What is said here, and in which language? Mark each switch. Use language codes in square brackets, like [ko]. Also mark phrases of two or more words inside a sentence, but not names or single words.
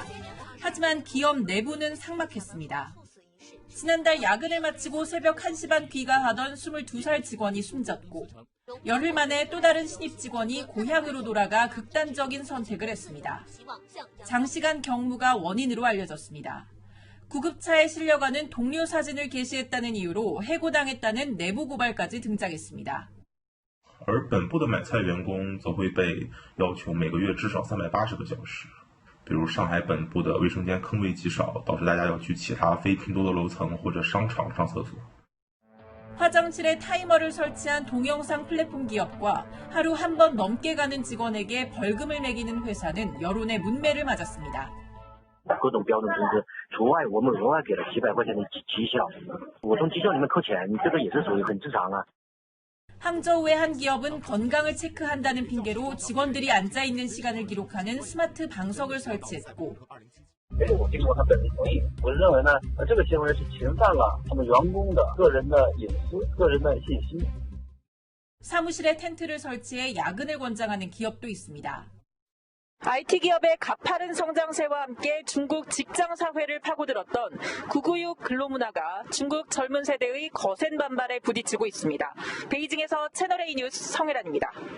[ko] 하지만 기업 내부는 삭막했습니다. 지난달 야근을 마치고 새벽 1시 반 귀가하던 22살 직원이 숨졌고 열흘 만에 또 다른 신입 직원이 고향으로 돌아가 극단적인 선택을 했습니다. 장시간 경무가 원인으로 알려졌습니다. 구급차에 실려가는 동료 사진을 게시했다는 이유로 해고당했다는 내부 고발까지 등장했습니다. [zh] 而本部的买菜员工则会被要求每个月至少380个小时。比如上海本部的卫生间坑位极少，导致大家要去其他非拼多多楼层或者商场上厕所。 [ko] 화장실에 타이머를 설치한 동영상 플랫폼 기업과 하루 한 번 넘게 가는 직원에게 벌금을 매기는 회사는 여론의 문매를 맞았습니다. [zh] 各种标准工资除外，我们额外给了几百块钱的绩效，我从绩效里面扣钱，这个也是属于很正常啊。 [ko] 항저우의 한 기업은 건강을 체크한다는 핑계로 직원들이 앉아있는 시간을 기록하는 스마트 방석을 설치했고 [zh] 这个我经过他本人同意，我认为呢，这个行为是侵犯了他们员工的个人的隐私、个人的信息。 [ko] 사무실에 텐트를 설치해 야근을 권장하는 기업도 있습니다. IT 기업의 가파른 성장세와 함께 중국 직장 사회를 파고들었던 996 근로문화가 중국 젊은 세대의 거센 반발에 부딪히고 있습니다. 베이징에서 채널A 뉴스 성혜란입니다.